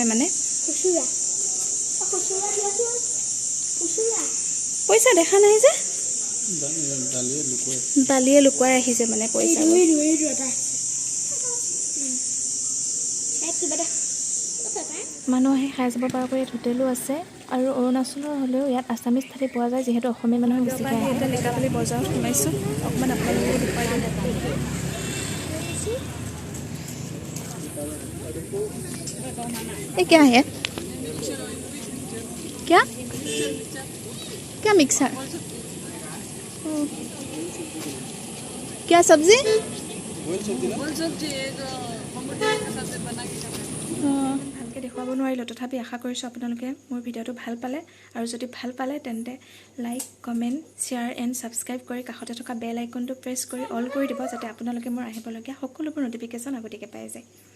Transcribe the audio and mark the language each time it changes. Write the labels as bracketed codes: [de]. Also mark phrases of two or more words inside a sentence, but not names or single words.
[as] মানে পইচা দেখা নাই যে, বালিয়ে লুকুৱাই ৰাখিছে মানে পইচা। মানুহ আহি খাই যাব পৰাকৈ ইয়াত হোটেলো আছে, আৰু অৰুণাচলৰ হ'লেও ইয়াত আছামিজ থালি পোৱা যায়, যিহেতু অসমীয়া মানুহ বেছিকৈ আহে। এতিয়া লিকাবালি বজাৰত সোমাইছোঁ, অকণমান আপোনালোকক দেখুৱাই দিওঁ। [hi] ये क्या है? क्या क्या मिक्सर? क्या सब्जी? [as] ভালকৈ দেখুৱাব নোৱাৰিলোঁ, তথাপি আশা কৰিছোঁ আপোনালোকে মোৰ ভিডিঅ'টো ভাল পালে, আৰু যদি ভাল পালে তেন্তে [en] like, comment, share and subscribe [as] কৰি কাষতে থকা [en] bell icon [as] প্ৰেছ কৰি অল কৰি দিব, যাতে আপোনালোকে মোৰ আহিবলগীয়া সকলোবোৰ ন'টিফিকেশ্যন আগতীয়াকৈ পাই যায়।